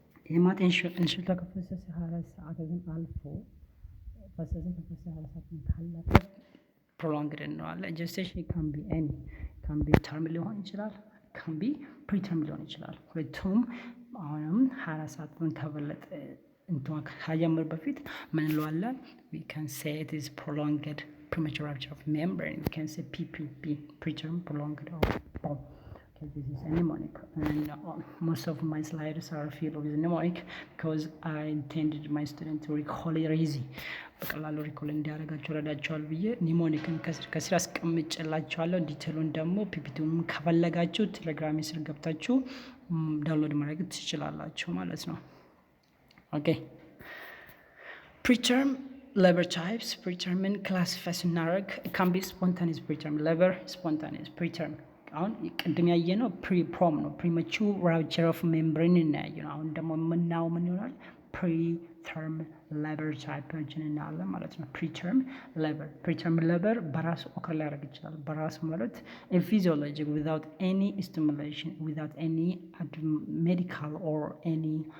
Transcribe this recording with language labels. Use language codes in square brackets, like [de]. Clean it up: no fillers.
[am] የማት እንሽልታ ከፈሰሰ 24 ሰዓትን አልፎ ፈሰሰ ከፈሰሰ 24 ሰዓትን ካለፈ ፕሮሎንግድ እንለዋለን። ጀስቴሽን ካን ቢ ኤኒ ካን ቢ ተርም ሊሆን ይችላል፣ ካን ቢ ፕሪተርም ሊሆን ይችላል። ሁለቱም አሁንም 24 ሰዓትን ከበለጠ እንትን ከጀመር በፊት ምን እንለዋለን? [en] we can say it is prolonged premature rupture of membrane. we can say PPP, preterm prolonged or POM. Okay, this is a mnemonic, and most of my slides are filled with mnemonic because I intended my students to recall it easy. [am] በቀላሉ ሪኮል እንዲያደርጋቸው ረዳቸዋል ብዬ ኒሞኒክን ከስር አስቀምጬላቸዋለሁ። ዲቴሉን ደግሞ ፒፒቲውን ከፈለጋችሁ ቴሌግራም ስር ገብታችሁ ዳውንሎድ ማድረግ ትችላላችሁ ማለት ነው። ኦኬ preterm labor types. preterምን ክላሲፋይ ስናደርግ ካን ቢ ስፖንታኒየስ preterm labor, spontaneous preterm። አሁን ቅድም ያየነው ፕሮም ነው፣ premature rupture of membrane እናያየ ነው። አሁን ደግሞ የምናየው ምን ይሆናል? preterm labor typeዎችን እናያለን ማለት ነው። preterm labor በራሱ ኦከር ሊያደርግ ይችላል። በራሱ ማለት [en] physiologic without any stimulation, without any medical or any